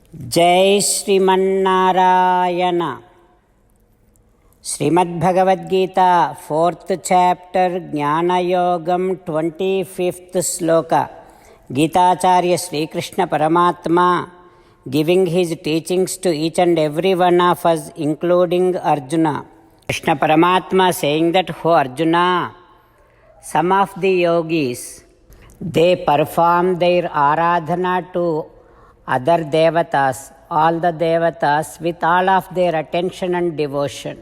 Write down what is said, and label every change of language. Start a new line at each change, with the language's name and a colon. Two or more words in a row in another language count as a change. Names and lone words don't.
Sanskrit: जय श्रीमन्नारायण। श्रीमद्भगवद्गीता
English: 4th chapter
Sanskrit: ज्ञानयोगम 25th श्लोक।
English: गीताचार्य श्री कृष्ण परमात्मा giving his teachings to each and every one of us, including Arjuna. Krishna Paramatma saying that, "Oh Arjuna, some of the yogis, they perform their aradhana to other devatas, all the devatas, with all of their attention and devotion.